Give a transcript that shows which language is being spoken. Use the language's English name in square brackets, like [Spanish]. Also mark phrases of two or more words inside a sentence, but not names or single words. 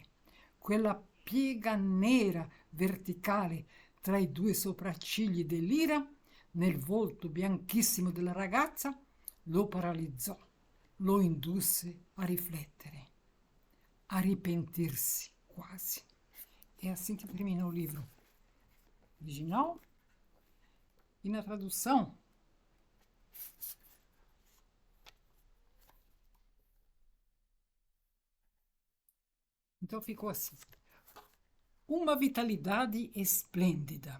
[Italian] Quella piega nera verticale tra i due sopraccigli dell'ira, nel volto bianchissimo della ragazza, lo paralizzò, lo indusse a riflettere, a ripentirsi quasi. [Portuguese] É assim que termina o livro original. E na tradução, então ficou assim: uma vitalidade esplêndida.